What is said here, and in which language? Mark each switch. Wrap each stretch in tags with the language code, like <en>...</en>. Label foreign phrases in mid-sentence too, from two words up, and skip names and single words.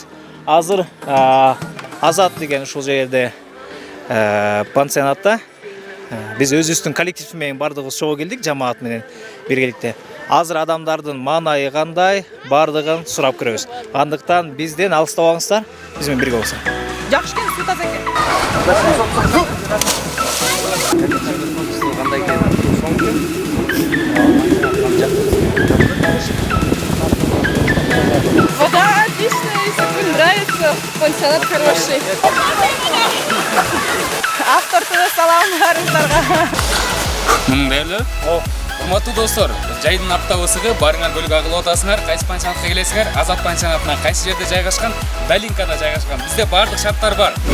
<ky>Азыр Азат деген ушул жерде Пансионатта. Биз өзүбүздүн коллектив менен бардыгыбыз чогуу келдик, жамаат менен биргеликте. Азыр адамдардын маанайы кандай, бардыгын сурап көрөбүз. Андыктан бизден алыстабаңыздар, биз менен бирге болсоңуздар. Жакшы экен, суу таза экен.</ky> <ru>Вода отличная, если вам нравится, пансионат хороший.</ru> <ky>Автор ТВ саламдарыңыздарга. Мындайлы. Урматтуу достор, жайдын аптап ысыгы барыңар бөлүгү агылып атасыңар. Кайсы пансионатка келесиңер? Азат пансионатына кайсы жерде жайгашкан? Долинкада жайгашкан. Бизде баардык шарттар бар.</ky>